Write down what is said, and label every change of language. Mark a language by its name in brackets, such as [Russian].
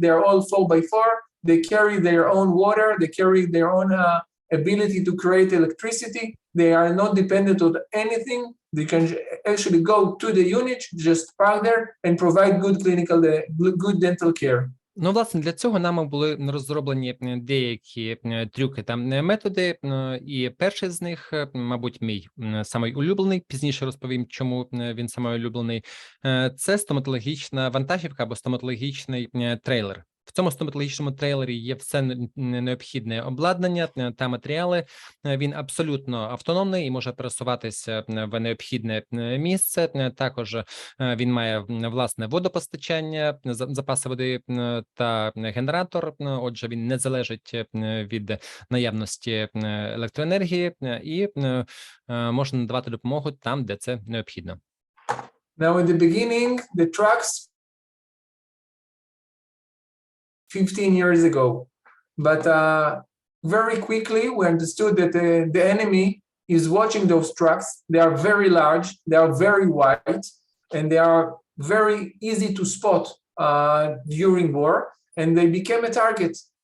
[English] They're all 4x4. They carry their own water. They carry their own ability to create electricity. They are not dependent on anything. They can actually go to the unit, just park there, and provide good dental care. [Ukrainian] Ну, власне, для цього нами були розроблені деякі трюки та методи, і перший з них, мабуть, мій самий улюблений, пізніше розповім, чому він самий улюблений, це стоматологічна вантажівка або стоматологічний трейлер. В цьому стоматологічному трейлері є все необхідне обладнання та матеріали. Він абсолютно автономний і може пересуватися в необхідне місце. Також він має власне водопостачання, запаси води та генератор. Отже, він не залежить від наявності електроенергії і може надавати допомогу там, де це необхідно. [English] Now, in the beginning, the trucks 15 years ago, but very quickly we understood that the enemy is watching those trucks. They are very large, they are very wide, and they are very easy to spot during war, and they became a target.